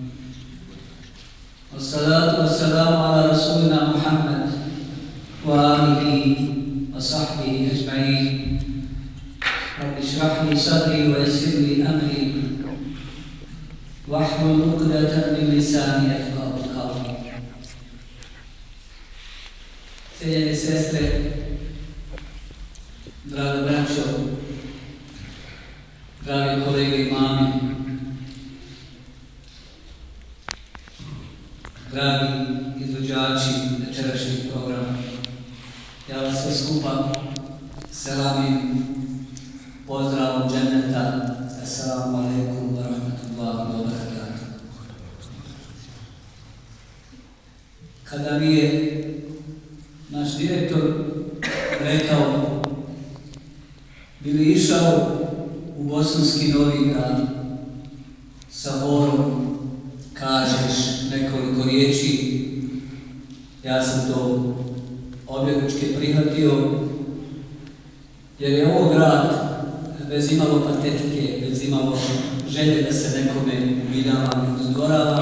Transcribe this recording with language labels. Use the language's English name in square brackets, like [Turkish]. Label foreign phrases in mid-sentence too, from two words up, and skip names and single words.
[Arabic] والصلاة والسلام على رسولنا محمد وآله وصحبه أجمعين. رب اشرح لي صدري ويسر لي أمري واحلل عقدة من لساني يفقهوا قولي. [Bosnian] Cijenjene sestre, draga braćo, dragi kolege i mami, dragi izvođači večerašnjeg programa, ja vas sve skupa selamim pozdravom dženneta. [Arabic] السلام عليكم ورحمة الله وبركاته. [Bosnian] Kada mi je naš direktor rekao, bi li išao u Bosanski Novi Grad sa Borom, kažeš nekoliko riječi, ja sam to objeručke prihvatio, jer je ovo grad bez imalo patetike, bez imalo želje da se nekome umiljava i uzgorava.